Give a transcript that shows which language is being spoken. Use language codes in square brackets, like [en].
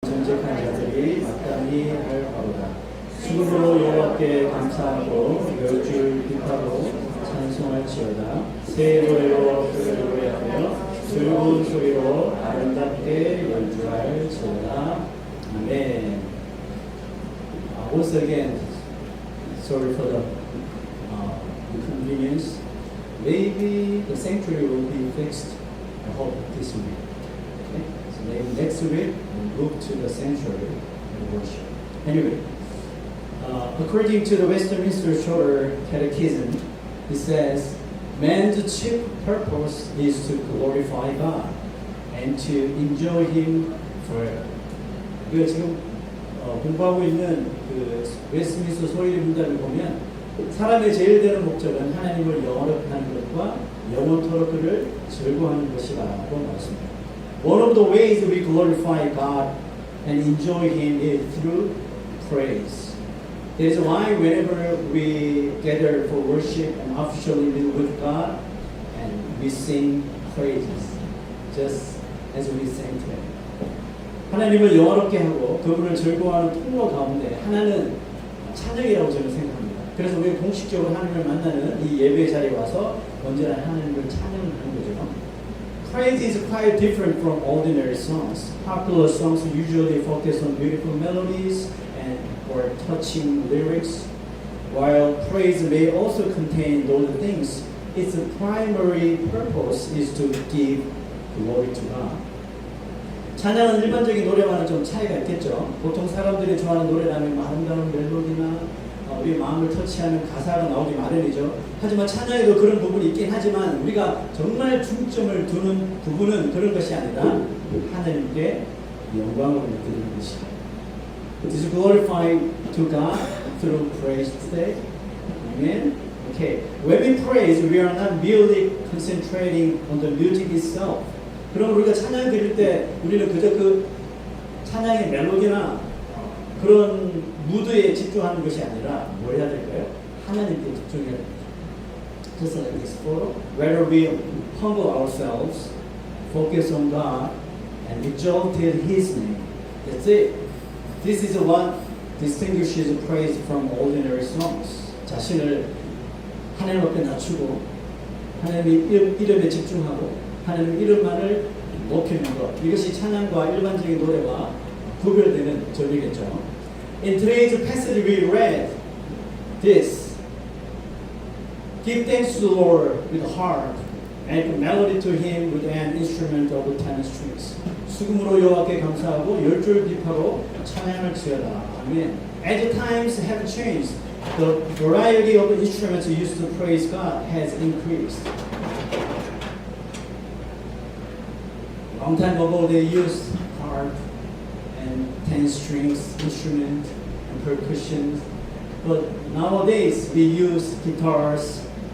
[ko] 거룩한 자들이 마땅히 할 바로다. 수금으로 여호와께 감사하고 열줄 비파로 찬송할지어다. 새 노래로 그를 노래하며 즐거운 소리로 아름답게 연주할지어다. 아멘. [en] Once again, sorry for the inconvenience. Maybe the sanctuary will be fixed. I hope this week. Okay? So maybe next week we'll move to the sanctuary and worship. Anyway, according to the Westminster Shorter Catechism, it says, man's chief purpose is to glorify God and to enjoy Him forever. [ko] 우리가 지금 공부하고 있는 그 웨스트민스터 소리 문답을 보면 사람의 제일 되는 목적은 하나님을 영원하는 것과 영원토록 그를 즐거워하는 것이라고 말했습니다. [en] One of the ways we glorify God and enjoy Him is through praise. That is why whenever we gather for worship and officially meet with God, and we sing praises, just as we sang today. [ko] 하나님을 영화롭게 하고 그분을 즐거워하는 통로 가운데 하나는 찬양이라고 저는 생각합니다. 그래서 우리가 공식적으로 하나님을 만나는 이 예배 자리에 와서 언제나 하나님을 찬양하는 거죠. [en] Praise is quite different from ordinary songs. Popular songs usually focus on beautiful melodies and or touching lyrics, while praise may also contain those things. Its primary purpose is to give glory to God. [ko] 찬양은 일반적인 노래와는 좀 차이가 있겠죠. 보통 사람들이 좋아하는 노래라면 아름다운 멜로디나 우리 마음을 터치하는 가사가 나오기 마련이죠. 하지만 찬양에도 그런 부분이 있긴 하지만 우리가 정말 중점을 두는 부분은 그런 것이 아니라 하나님께 영광을 드리는 것이다. [en] It is glorifying to God through praise today. Amen. Okay. When we praise, we are not merely concentrating on the music itself. [ko] 그럼 우리가 찬양 드릴 때 우리는 그저 그 찬양의 멜로디나 그런 무드에 집중하는 것이 아니라 뭘 해야 될까요? 하나님께 집중해야 됩니다. [en] Just like this photo, whether we humble ourselves, focus on God, and exalt His name. That's it. This is what distinguishes praise from ordinary songs. [ko] 자신을 하나님 앞에 낮추고 하나님의 이름에 집중하고 하나님의 이름만을 높이는 것. 이것이 찬양과 일반적인 노래와 구별되는 점이겠죠. [en] In today's passage we read this. Give thanks to the Lord with a harp, and melody to Him with an instrument of 10 strings. [ko] 수금으로 여호와께 감사하고 열줄 비파로 찬양을 지어라. 아멘. [en] As times have changed, the variety of instruments used to praise God has increased. Long time ago they used harp and 10 strings instrument and percussion, but nowadays we use guitars.